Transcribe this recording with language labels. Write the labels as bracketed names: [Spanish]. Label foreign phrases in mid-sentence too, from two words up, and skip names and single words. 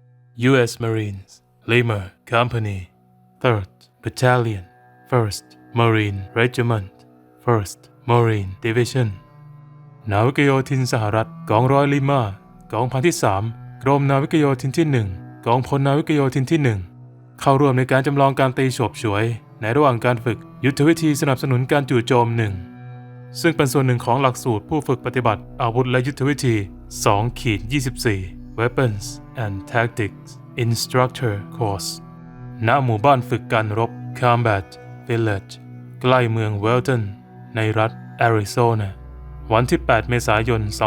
[English] U.S. Marines, Lima Company, 3rd Battalion, 1st Marine Regiment, 1st Marine Division [Thai] นาวิกโยธินสหรัฐกองร้อยลิมากองพันที่3กรมนาวิ กโยธินที่1กองพลนาวิกโยธินที่1เข้าร่วมในการจำลองการตีโฉบฉวยในระหว่างการฝึกยุทธวิธีสนับสนุนการจู่โจม1ซึ่งเป็นส่วนหนึ่งของหลักสูตรผู้ฝึกปฏิบัติอาวุธและยุทธวิธี 2-24 Weapons and Tactics Instructor Course ณ หมู่บ้านฝึกการรบ Combat Village ใกล้เมือง Wellton ในรัฐแอริโซนาวันที่ 8 เมษายน